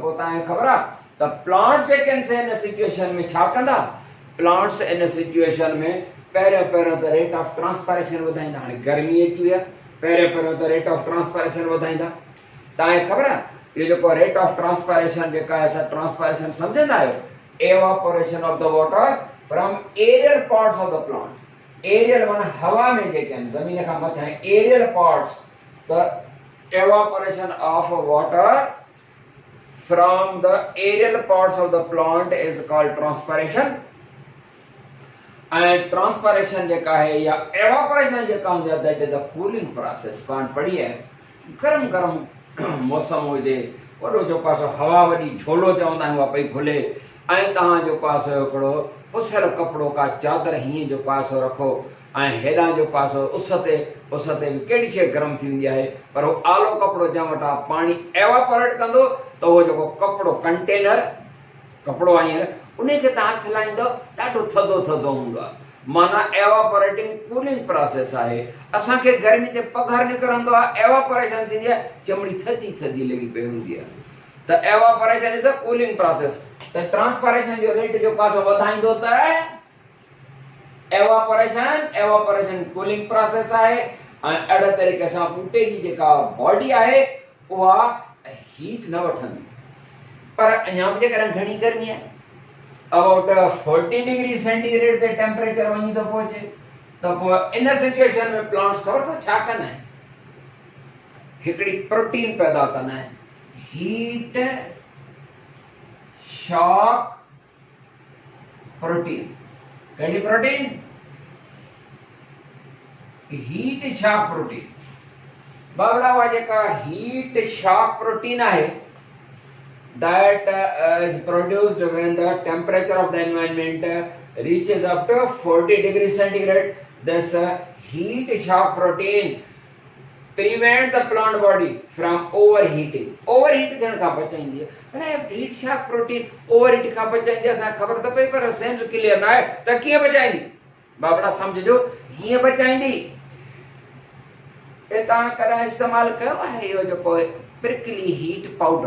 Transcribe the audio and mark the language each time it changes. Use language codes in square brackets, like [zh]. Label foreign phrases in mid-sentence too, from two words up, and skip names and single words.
[sd] पोइ तव्हांखे ख़बर आहे त प्लांट्स जेके आहिनि [en] in situation [sd] में छा कंदा [en] plants in situation [sd] में पहिरियों त रेट [en] of transpiration [sd] वधाईंदा हाणे गर्मी अची वई आहे पहिरियों त [en] rate of transpiration [sd] वधाईंदा तव्हांखे ख़बर आहे इहो जेको [en] rate of transpiration [sd] जेका आहे असां ट्रांसपायरेशन सम्झंदा आहियो [en] evaporation of the water from aerial parts of the plant aerial [sd] माना हवा में जेके आहिनि ज़मीन खां मथां [en] aerial parts the evaporation of water from the aerial parts of the plant is called transpiration and transpiration [sd] जेका है या एवापोरेशन जेका हूंदी आहे [en] that is a cooling process [sd] पाण पढ़ी है गरम गरम मौसम हुजे वॾो जेको आहे हवा वॾी झोलो चवंदा आहियूं उहा पई खुले ऐं तव्हां जेको आहे सो हिकिड़ो पुसियल कपिड़ो का चादर हीअं जेको आहे सो रखो ऐं हेॾां जेको आहे सो उस ते बि कहिड़ी शइ गरम थी वेंदी आहे पर उहो आलो कपिड़ो जंहिं वटां पाणी एवापोरेट कंदो त उहो जेको कपिड़ो कंटेनर कपिड़ो आहे हींअर उन खे तव्हां हथु लाहींदो ॾाढो थधो थधो हूंदो आहे माना [en] evaporating cooling process [sd] आहे। असां खे गर्मी ते पघर निकरंदो आहे, एवापोरेशन थींदी आहे, चमड़ी थधी थधी लगी पई हूंदी आहे, त [en] evaporation is a cooling process. [sd] त ट्रांसपिरेशन जो रेट जो कासो वधाईंदो त [en] evaporation cooling process [sd] आहे। ऐं अहिड़े तरीक़े सां बूटे जी जेका बॉडी आहे उहा हीट न वठंदी। पर अञा बि जेकॾहिं घणी गर्मी आहे, [en] about 40 degree centigrade [sd] ते टेम्परेचर वञी थो पहुचे, त पोइ [en] in situation [sd] में प्लांट्स ख़बर अथव छा कंदा आहिनि? हिकिड़ी प्रोटीन पैदा कंदा आहिनि, [en] heat shock protein. [sd] कहिड़ी प्रोटीन? [en] heat shock protein. [sd] बाबड़ा उहा जेका [en] heat shock protein [sd] आहे, [en] that is produced when the temperature of the environment reaches up to 40 degrees centigrade. This heat shock protein prevents the plant body from overheating. [sd] Overheat थियण खां बचाईंदी आहे। पर [en] heat shock protein [sd] ओवरहीट खां बचाईंदी आहे, असां ख़बर त पई पर [en] sense clear [sd] न आहे त कीअं बचाईंदी। बाबड़ा समझो हीअं बचाईंदी। तव्हां कॾहिं इस्तेमालु कयो आहे इहो जेको [en] prickly heat powder?